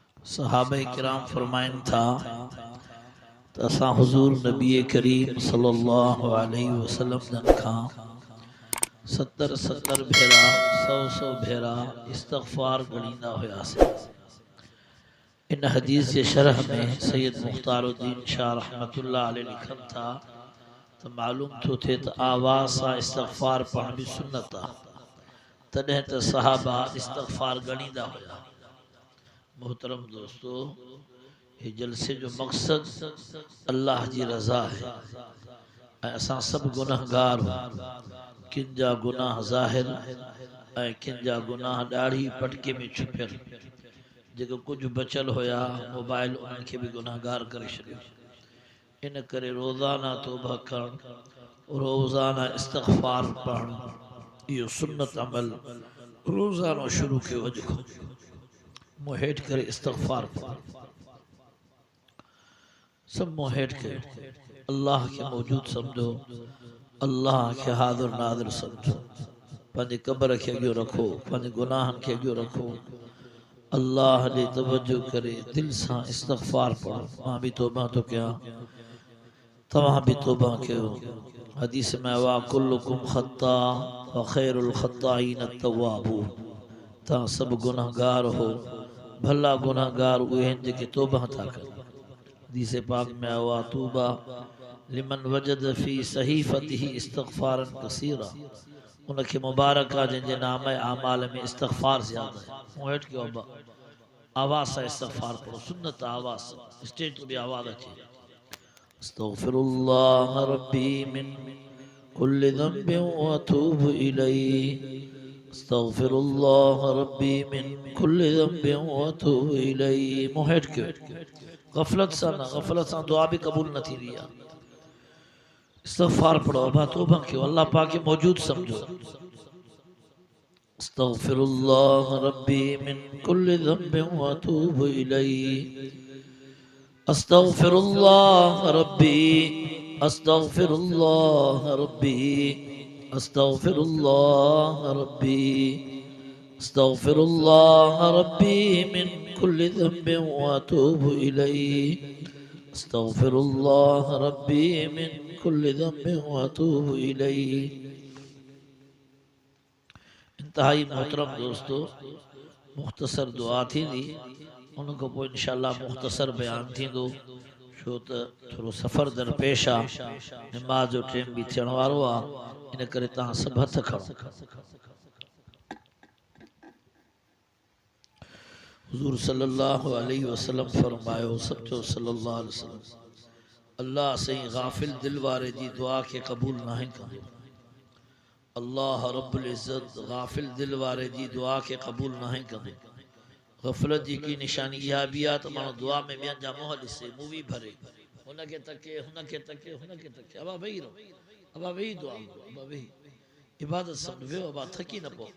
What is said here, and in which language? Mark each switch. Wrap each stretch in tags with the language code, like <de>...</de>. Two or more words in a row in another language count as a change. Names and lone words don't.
<sd>सहाबा किराम फरमाइन था तो असां हुजूर नबी करीम</sd> <ar>صلى الله عليه وسلم</ar> <sd>जन खां 70 भेरा 100 भेरा इस्तग़फ़ार गणींदा हुआसीं। इन हदीस जे शरह में सैयद मुख्तारुद्दीन शाह</sd> <ar>رحمة الله عليه</ar> <sd>लिखन था तो मालूम थो थिए त आवाज़ सां इस्तग़फ़ार पढ़ण बि सुन्नत आहे। तॾहिं त सहाबा इस्तग़फ़ार गणींदा हुआ। मोहतरम दोस्तों, ये जलसे जो मकसद अल्लाह जी रज़ा है। असां सब गुनहगार हो, किन जा गुनाह ज़ाहिर ऐं किन जा गुनाह ॾाढ़ी पटके में छुपियल। जेको कुछ बचल होया मोबाइल उन्हनि खे बि गुनाहगार करे छॾियो। इन करे रोज़ाना तौबा करण, रोज़ाना इस्तग़फ़ार पढ़ण, इहो सुन्नत अमल रोज़ाना शुरू कयो। अॼु खां मुंहुं हेठि करे इस्तग़फ़ार पढ़ो, सब मुंहुं हेठि कयो। अल्लाह के मौजूद समझो, अल्लाह के हाज़िर नाज़िर समझो। पंहिंजे क़ब्र के अॻियो रखो, पंहिंजे गुनाहनि खे अॻियो रखो। अल्लाह ॾे तवज्जो करे दिल सां इस्तग़फ़ार पढ़ो। मां भी तौबा तो कयां, तव्हां भी तौबा कयो। हदीस में</sd> <ar>وكلكم خطاء وخير الخطائين التوابون.</ar> <sd>तव्हां सब गुनाहगार हो, भला गुनाहगार उहे आहिनि जेके तौबा था कनि। हदीस पाक में आवा</sd> <ar>طوبى لمن وجد في صحيفته استغفارا كثيرا.</ar> <sd>उनके मुबारक आहे जंहिंजे नाम आमाल में इस्तग़फ़ार ज़्यादा है। मुंहुं हेठि कयो, आवाज़ सां इस्तग़फ़ार पढ़ो, सुन्नत आवाज़ सां, स्टेज तो भी आवाज़ अचे।</sd> <ar>أستغفر الله ربي من كل ذنب وأتوب إليه. أستغفر الله ربي من كل ذنب وأتوب إليه.</ar> <sd>मुंहुं हेठि कयो, गफ़लत सां न, गफ़लत सां दुआ भी कबूल न थींदी आहे। इस्तग़फ़ार पढ़ो, अबा तौबा कयो, अल्लाह पाक खे मौजूद समझो।</sd> <ar>أستغفر الله ربي من كل ذنب وأتوب إليه. أستغفر الله ربي، أستغفر الله ربي، أستغفر الله ربي، أستغفر الله ربي من كل ذنب وأتوب إليه. أستغفر الله ربي من كل ذنب وأتوب إليه.</ar> <sd>इंतहाई मोहतरम दोस्तों, मुख्तसर दुआ थींदी, उनको पोइ</sd> <ar>إن شاء الله</ar> <sd>मुख्तसर बयान थींदो। छो त थोरो सफ़र दरपेश आहे, नमाज जो टाइम भी थियण वारो आहे। इन करे तव्हां सभु हथ खणो। हुज़ूर</sd> <ar>صلى الله عليه وسلم</ar> <sd>फरमायो, सचो</sd> <ar>صلى الله عليه وسلم,</ar> <sd>अल्लाह सही गाफिल दिल वारे जी दुआ के कबूल नाहे कंदो। अल्लाह</sd> <ar>رب العزة</ar> <sd>गाफिल दिल वारे जी दुआ के कबूल नाहे कंदो। गफ़लत जी की निशानी इहा भी आहे त माण्हू दुआ में ॿियनि जा मुंहं ॾिसे, मुंहुं बि भरे, हुनखे तके, हुनखे तके, हुनखे तके। अबा वेही रहो, अबा वेही दुआ करो, अबा वेही इबादत सम्झो, अबा थकी न पओ।</sd>